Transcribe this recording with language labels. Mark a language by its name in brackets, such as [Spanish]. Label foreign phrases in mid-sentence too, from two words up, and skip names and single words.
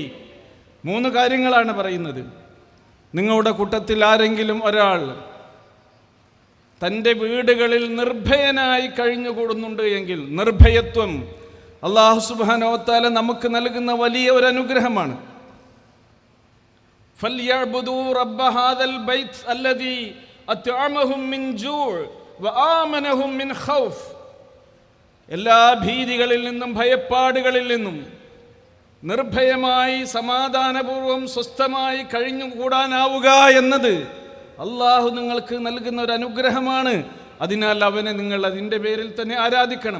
[Malayalam] 3 കാര്യങ്ങളാണ് പറയുന്നത്. നിങ്ങളുടെ കൂട്ടത്തിൽ ആരെങ്കിലും ഒരാൾ തൻ്റെ വീടുകളിൽ നിർഭയനായി കഴിഞ്ഞുകൂടുന്നുണ്ട് എങ്കിൽ, നിർഭയത്വം അല്ലാഹു [Arabic] سبحانه وتعالى [Malayalam] നമുക്ക് നൽകുന്ന വലിയ ഒരു അനുഗ്രഹമാണ്. [Arabic] فَلْيَعْبُدُوا رَبَّ هَذَا الْبَيْتِ الَّذِي أَطْعَمَهُم مِّن جُوعٍ وَآمَنَهُم مِّنْ خَوْفٍ. [Malayalam] എല്ലാ ഭീതികളിൽ നിന്നും ഭയപ്പാടുകളിൽ നിന്നും നിർഭയമായി സമാധാനപൂർവ്വം സ്വസ്ഥമായി കഴിഞ്ഞുകൂടാനാവുക എന്നത് അള്ളാഹു നിങ്ങൾക്ക് നൽകുന്ന ഒരു അനുഗ്രഹമാണ്. അതിനാൽ അവനെ നിങ്ങൾ അതിൻ്റെ പേരിൽ തന്നെ ആരാധിക്കണം.